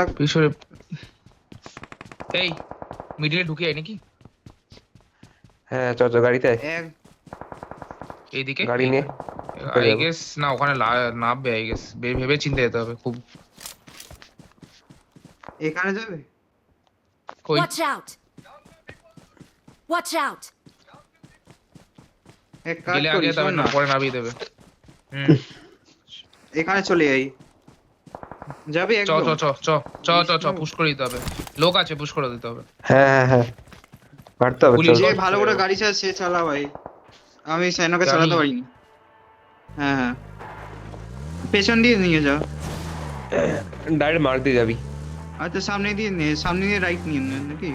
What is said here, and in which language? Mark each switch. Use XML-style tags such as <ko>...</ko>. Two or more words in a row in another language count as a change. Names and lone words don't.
<bn>পিছনে এই মিডিলে ঢুকে আয় নাকি হ্যাঁ চল গাড়িতে আয়। এক এইদিকে গাড়ি নিয়ে</bn> <en>I guess</en> <bn>না ওখানে নামবে</bn> <en>I guess</en> <bn>ভেবে চিন্তে যেতে হবে খুব এখানে যাবে। কই</bn> <en>Watch out! Watch out!</en> <bn>এক কাজ গেলে করি, আগে তবে শোন না না, পরে নামিয়ে দেবে এখানে চলে যাই। যাবি চ একদম? চ চ চ চ চ চ পুশ করে দিতে হবে লোক আছে পুশ করে দিতে হবে হ্যাঁ মারতে হবে পুলিশ চল যে ভালো করে গাড়ি চালাচ্ছে সে চালা ভাই, আমি সাইনকে জানি। চালাতে পারিনি। হ্যাঁ হ্যাঁ, পেছন দিয়ে নিয়ে যা। ডাইরেক্ট মার দিয়ে যাবি আচ্ছা সামনে দিয়ে নে, সামনে দিয়ে রাইট নিয়ে নে নাকি?</bn>